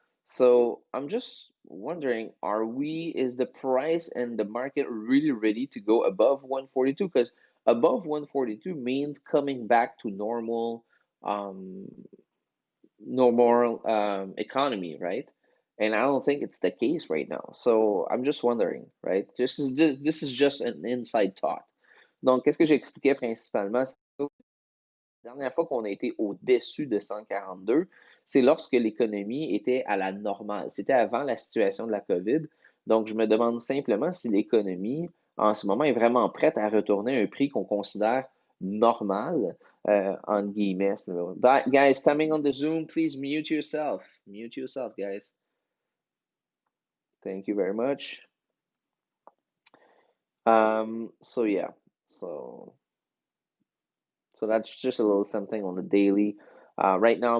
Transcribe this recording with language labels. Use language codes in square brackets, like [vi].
[en] So I'm just wondering, is the price and the market really ready to go above 142? Because above 142 means coming back to um, normal economy, right? And I don't think it's the case right now. So I'm just wondering, right? This is just an inside thought. [fr] Donc, qu'est-ce que j'expliquais principalement? La dernière fois qu'on a été au-dessus de 142, c'est lorsque l'économie était à la normale. C'était avant la situation de la COVID. Donc, je me demande simplement si l'économie, en ce moment, est vraiment prête à retourner à un prix qu'on considère normal, entre guillemets. [en] Guys, coming on the Zoom, please mute yourself. Mute yourself, guys. Thank you very much. So yeah, so that's just a little something on the daily right now.